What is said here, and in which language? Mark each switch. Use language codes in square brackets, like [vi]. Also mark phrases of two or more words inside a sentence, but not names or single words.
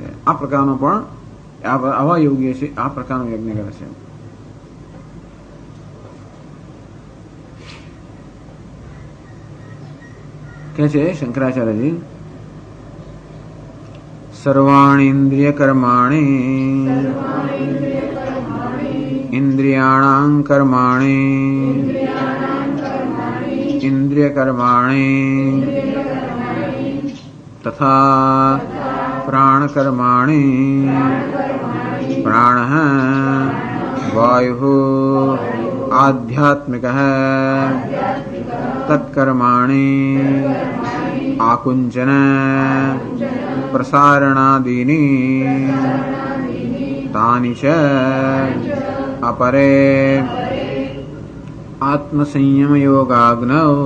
[gu] આ પ્રકારનો પણ આવા યોગી છે આ પ્રકારનો યજ્ઞ કરે છે. કે છે [sa] શંકરાચાર્યજી સર્વાણી ઇન્દ્રિય કર્માણી इंद्रियाणां कर्माणि इंद्रिय कर्माणि तथा प्राण कर्माणि प्राणः वायुः आध्यात्मिकः तत्कर्माणि आकुंचन प्रसारणादीनि तानि च अपरे आत्मसंयम योगाग्नौ